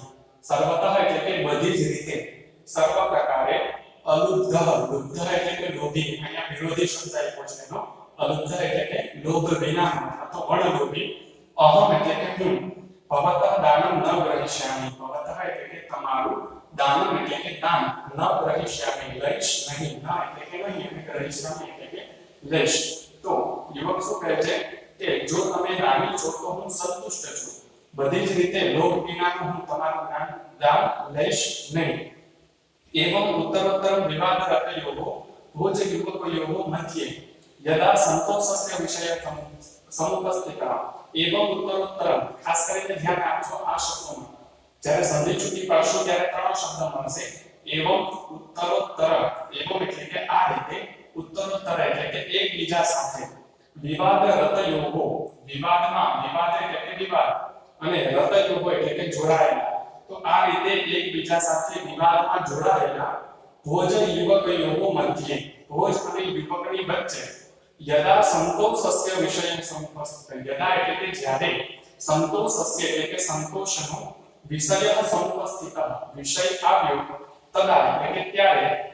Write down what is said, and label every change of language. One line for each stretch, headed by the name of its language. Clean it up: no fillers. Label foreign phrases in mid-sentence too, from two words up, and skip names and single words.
Gujarati: સર્વતઃ એટલે કે બધી જ રીતે, સર્વ પ્રકારે, અલુબ્ધઃ, લુબ્ધ એટલે કે લોભી, અહીંયા વિરોધી શબ્દ આપ્યો છે એનો, અલુબ્ધ એટલે કે લોભ વિનાનો અથવા અણલોભી, અહમ એટલે કે હું,
Sanskrit: ભવતઃ દાનં ન ગ્રહિષ્યામિ,
Gujarati: ભવતઃ એટલે કે તમારું, દાનમ એટલે કે દાન,
Sanskrit: ન ગ્રહિષ્યામિ
Gujarati: લઈશ નહીં, ન એટલે કે નહીં અને ગ્રહિષ્યામિ એટલે કે લઈશ। તો યુવક શું કહે છે કે જો તમે દાની છો તો હું સંતુષ્ટ છું, બધી જ રીતે લોભ વિનાનું હું તમારું દાન લઈશ નહીં।
Sanskrit: एवं उत्तरोत्तर विवाद रतयोः भोज युवकयोः मध्ये यदा संतोषस्य विषय समुपस्थितः। एवं उत्तरोत्तर
Gujarati: खास કરીને ધ્યાન આપજો આ શબ્દમાં, જ્યારે સંધિ છૂટી પાડશો ત્યારે ત્રણ શબ્દ મળશે।
Sanskrit: એવં ઉત્તરોત્તર,
Gujarati: એવં એટલે કે આ રીતે, ઉત્તરોત્તર એટલે કે એકબીજા સાથે,
Sanskrit: વિવાદ રતયોः
Gujarati: વિવાદમાં, વિવાદ એટલે કે વિવાદ, અને રતયોः એટલે કે જોડાયેલા, તો આ રીતે એકબીજા સાથે વિવાદમાં જોડાયેલા
Sanskrit: ભોજ યુવકયોઃ મધ્યે,
Gujarati: ભોજ અને યુવકની વચ્ચે,
Sanskrit: યદા સંતોષસ્ય વિષય સमुपस्थित,
Gujarati: યદા એટલે કે જ્યારે, સંતોષસ્ય એટલે કે સંતોષનો,
Sanskrit: વિષય સमुपस्थित
Gujarati: વિષય આવ્યો, તદા એટલે કે ત્યારે,